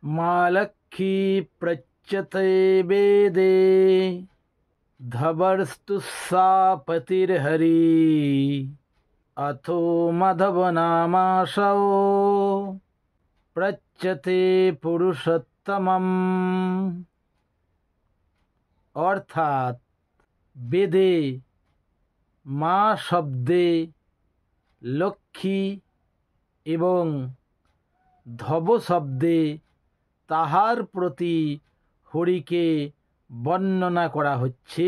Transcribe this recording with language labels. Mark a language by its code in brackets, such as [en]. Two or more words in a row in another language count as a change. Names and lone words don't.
[sa] मालक्षी प्रच्यते वेदे धवर्स्तु सा पतिर्हरि अथो मधवनामासौ प्रच्यते पुरुषोत्तमम्। [bn] অর্থাৎ বেদে মা শব্দে লক্ষ্মী এবং ধব শব্দে তাহার প্রতি হরিকে বর্ণনা করা হচ্ছে।